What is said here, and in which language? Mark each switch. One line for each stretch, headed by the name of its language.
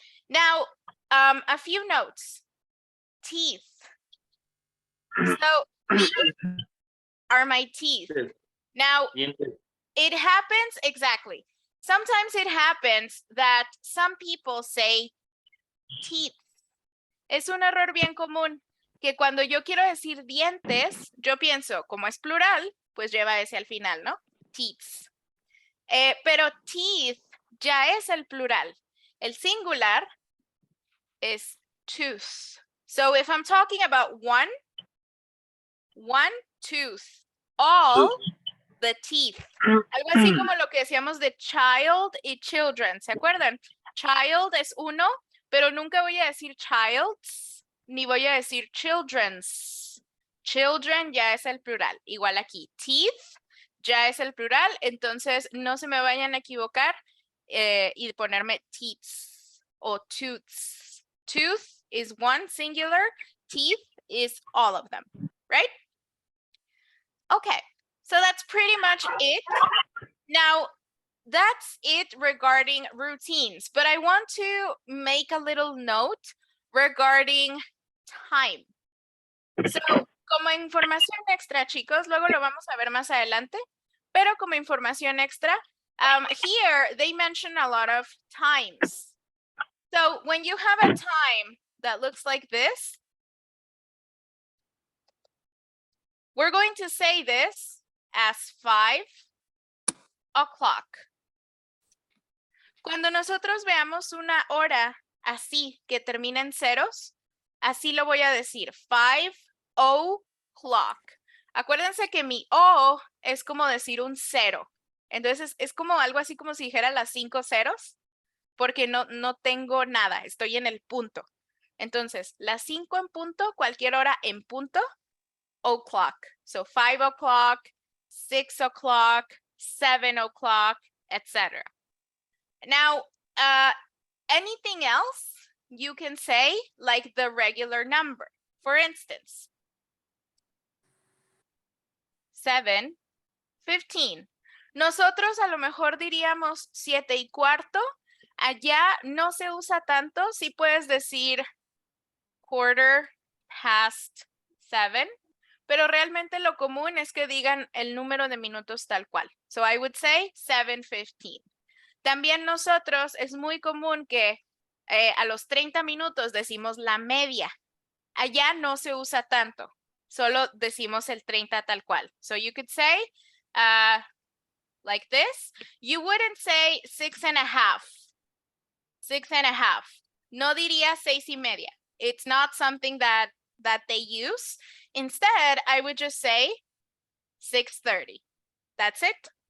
English: Now, a few notes. Teeth. So these are my teeth. Now, it happens, exactly. Sometimes it happens that some people say teeth.
Spanish: Es un error bien común que cuando yo quiero decir dientes, yo pienso, como es plural, pues lleva ese al final, ¿no? Teeth. Pero teeth ya es el plural. El singular
English: is tooth. So if I'm talking about one tooth, all the teeth.
Spanish: Algo así como lo que decíamos de child y children. ¿Se acuerdan? Child es uno, pero nunca voy a decir childs, ni voy a decir children's. Children ya es el plural. Igual aquí. Teeth ya es el plural, entonces no se me vayan a equivocar y ponerme teeths o tooths.
English: Tooth is one singular, teeth is all of them, right? Okay, so that's pretty much it. Now, that's it regarding routines, but I want to make a little note regarding time.
Spanish: So, como información extra, chicos, luego lo vamos a ver más adelante, pero como información extra,
English: here they mention a lot of times. So when you have a time that looks like this, we're going to say this as 5 o'clock.
Spanish: Cuando nosotros veamos una hora así que termina en ceros, así lo voy a decir, 5 o'clock. Acuérdense que mi O es como decir un cero. Entonces es como algo así como si dijera las 5 ceros, porque no tengo nada, estoy en el punto. Entonces, las 5 en punto, cualquier hora en punto, o'clock.
English: So 5 o'clock, 6 o'clock, 7 o'clock, etc. Now, anything else you can say like the regular number. For instance, 7:15.
Spanish: Nosotros a lo mejor diríamos 7:15. Allá no se usa tanto. Sí puedes decir 7:15, pero realmente lo común es que digan el número de minutos tal cual.
English: So I would say 7:15.
Spanish: También nosotros es muy común que a los 30 minutos decimos la media. Allá no se usa tanto. Solo decimos el 30 tal cual.
English: So you could say like this. You wouldn't say 6.5. 6.5.
Spanish: No diría 6:30.
English: It's not something that they use. Instead, I would just say 6:30. That's it.